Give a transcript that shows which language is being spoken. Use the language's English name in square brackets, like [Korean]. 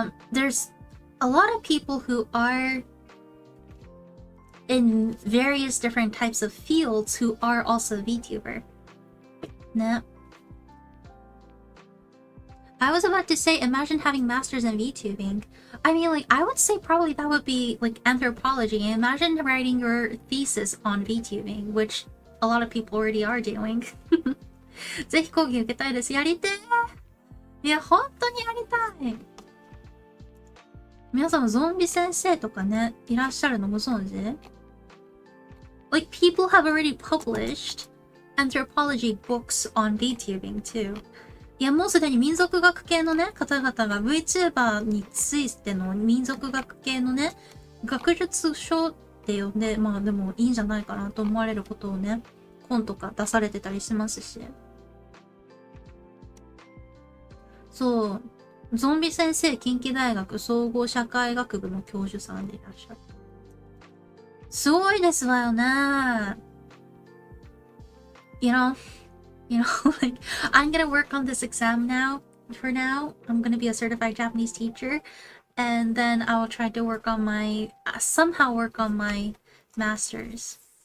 [English] There's a lot of people who are in various different types of fields who are also VTuber. Nah. I was about to say, imagine having masters in VTubing. I mean, like, I would say probably that would be like anthropology. Imagine writing your thesis on VTubing, which a lot of people already are doing. [Japanese] ぜひ講義受けたいです。やりてー。いや、本当にやりたい。皆さんもゾンビ先生とかね、いらっしゃるのご存知？ [English] Like, people have already published anthropology books on VTubing too. [Japanese] いや、もうすでに民族学系のね、方々が VTuber についての民族学系のね、学術書って呼んで、まあでもいいんじゃないかなと思われることをね、本とか出されてたりしますし。そう、ゾンビ先生、近畿大学総合社会学部の教授さんでいらっしゃる。すごいですわよね。 [English] You know, like, I'm gonna work on this exam now. For now, I'm gonna be a certified Japanese teacher, and then I will try to work on somehow work on my master's.